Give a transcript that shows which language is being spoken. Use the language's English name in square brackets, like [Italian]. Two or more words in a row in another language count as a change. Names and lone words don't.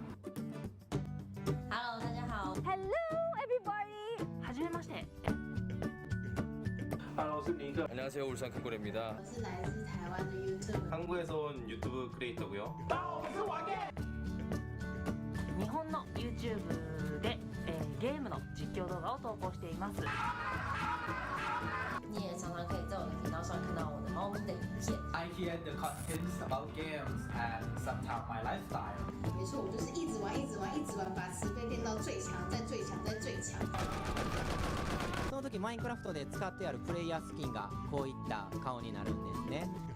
[Chinese] Hello， 大家好。 [English] Hello everybody [Japanese] はじめまして [Chinese] Hello， 我是林克， [Korean] 안녕하세요. 울산 큰고래입니다. [Chinese] 我是来自台湾的 YouTube。 [Korean] 한국에서 온 유튜브 크리에이터고요. [Japanese] 日本の YouTube で、ゲームの実況動画を投稿しています [Chinese] 你也常常可以在我的频道上看到我的猫咪的影片。 [English] I hear the contents about games and sometimes my lifestyle. [Chinese] 没错，我就是一直玩，一直玩，一直玩，把慈悲练到最强，再最强，再最强。 [Japanese] その時マインクラフトで使ってあるプレイヤースキンがこういった顔になるんですね。